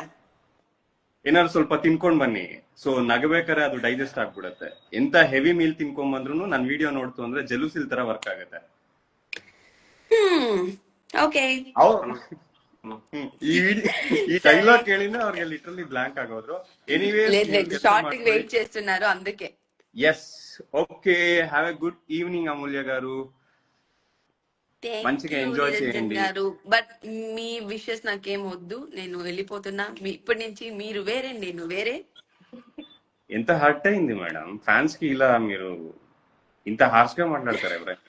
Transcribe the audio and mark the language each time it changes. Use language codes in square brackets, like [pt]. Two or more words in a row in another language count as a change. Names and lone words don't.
[kn] ಏನಾದ್ರು ಸ್ವಲ್ಪ ತಿನ್ಕೊಂಡ್ ಬನ್ನಿ. ಸೊ ನಗಬೇಕಾದ್ರೆ ಅದು ಡೈಜೆಸ್ಟ್ ಆಗ್ಬಿಡುತ್ತೆ. ಎಂತ [en] heavy meal [kn] ತಿನ್ಕೊಂಡ್ ಬಂದ್ರು ನನ್ ವಿಡಿಯೋ ನೋಡ್ತು ಅಂದ್ರೆ ಜಲೂಸಿಲ್ ತರ ವರ್ಕ್ ಆಗುತ್ತೆ. ಓಕೆ. ಈ ಡೈಲಾಗ್ ಕೇಳಿನ ಅವ್ರಿಗೆ [en] literally blank [kn] ಆಗೋದ್ರು. ಎನಿವೇ [te] షార్ట్ కి వెయిట్ చేస్తున్నారు అందుకే. [en] Yes, okay. Have a good evening అమూల్య గారు. [te] మంచిగా ఎంజాయ్ చేయండి గారు. బట్ మీ విషెస్ నాకేం వద్దు, నేను వెళ్ళిపోతున్నా. ఇప్పటి నుంచి మీరు వేరే, నేను వేరే. ఎంత హర్ట్ అయింది మేడం ఫ్యాన్స్ కి ఇలా మీరు ఇంత హార్ష్ గా మాట్లాడతారు ఎవరైనా?